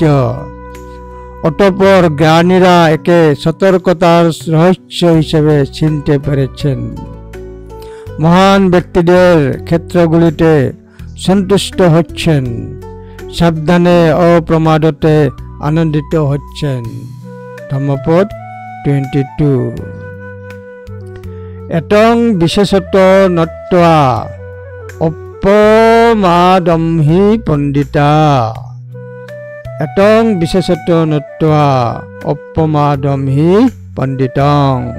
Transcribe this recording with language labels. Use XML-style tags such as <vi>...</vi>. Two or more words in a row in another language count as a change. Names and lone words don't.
<bn>অতঃপর জ্ঞানীরা একে সতর্কতার রহস্য হিসেবে চিনতে পেরেছেন। মহান ব্যক্তিদের ক্ষেত্রগুলিতে সন্তুষ্ট হচ্ছেন, সাবধানে অপ্রমাদতে আনন্দিত হচ্ছেন। ধম্মপদ 22।</bn> <pi>এতং বিশেষত নত্বা অপ্রমাদমহি পণ্ডিতা। এতং বিশেষত নত্বা অপ্রমাদমহি পণ্ডিতং।</pi>